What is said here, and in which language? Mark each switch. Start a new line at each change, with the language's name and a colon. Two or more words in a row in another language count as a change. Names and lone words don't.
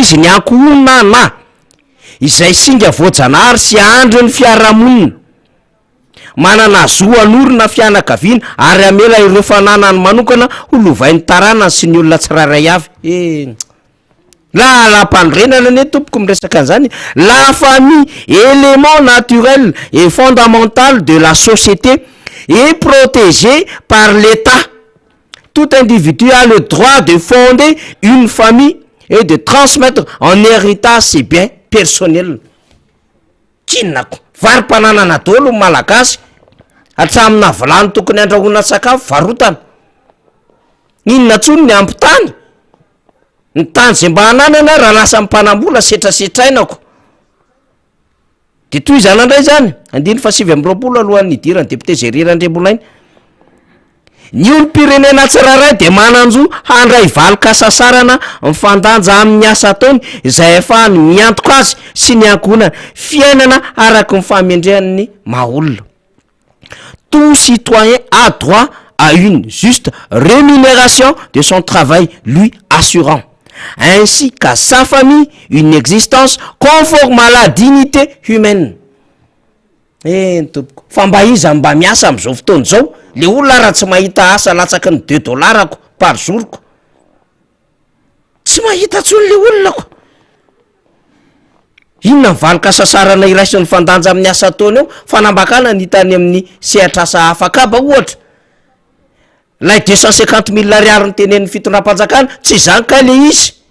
Malagasy: izy ny ankohonana izay singa voajanahary sy andro ny fiarahamonina manana zoanorina fianakaviana ary amela ireo fananany manokana holovain'ny taranany sy ny olona tsirairay avy lalam-pandrenana ne tompoko miresaka an'izany
French: la famille élément naturel et fondamental de la société est protégée par l'État. Tout individu a le droit de fonder une famille et de transmettre en héritage ses biens personnels.
Malagasy: Kinako varim-pananana daholo ny malagasy hatramina vilany tokony andrahoana sakafo varotana inona tsony ny ampitany ny tany zay mba hananana raha lasa mpanambola setrasetrainako de toy izany andray zany 2020 alohan'ny idirany député Jerry Andriambolaina ny olo-pirenena tsirairay de mananjo handray valy sasarana mifandanja amin'ny asa ataony izay ahafahany miantoka azy sy ny ankohonana fiainana araky ny famendrehan'ny maha-olona.
French: Tout citoyen a droit à une juste rémunération de son travail lui assurant, ainsi qu'à sa famille une existence conforme à la dignité humaine.
Malagasy: Fa mba iza mba miasa am'izao fotoana zao le olona raha tsy mahita asa latsaky ny $2
French: par jour
Malagasy: ko tsy mahita tsony le olona ko inona mivaly sasarana iraisy ny fandanja amin'ny asa ataony eo fanambakana ny hitany amin'ny sehatrasa afakaba ohatra lay 250 000 ariary ny tenen'ny fitondram-panjakana tsy zany ka le izy